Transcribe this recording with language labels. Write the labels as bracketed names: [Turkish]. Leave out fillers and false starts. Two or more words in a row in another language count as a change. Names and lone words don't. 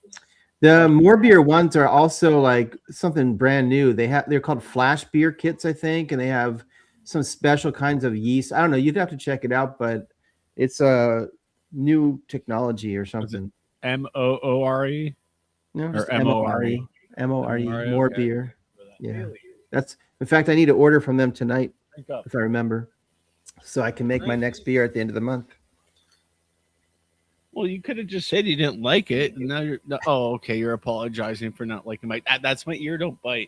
[English] The More Beer ones are also like something brand new. They're called flash beer kits, I think, and they have some special kinds of yeast. I don't know. You'd have to check it out, but it's a new technology or something. MOORE. No, or just M-O-R-E. M-O-R-E. M-O-R-E, More okay. Beer. Yeah. That's in fact I need to order from them tonight Drink up. if I remember, so I can make my next beer at the end of the month. Well, you could have just said you didn't like it, and now you're. Oh, okay. You're apologizing for not liking my. That's my ear. Don't bite.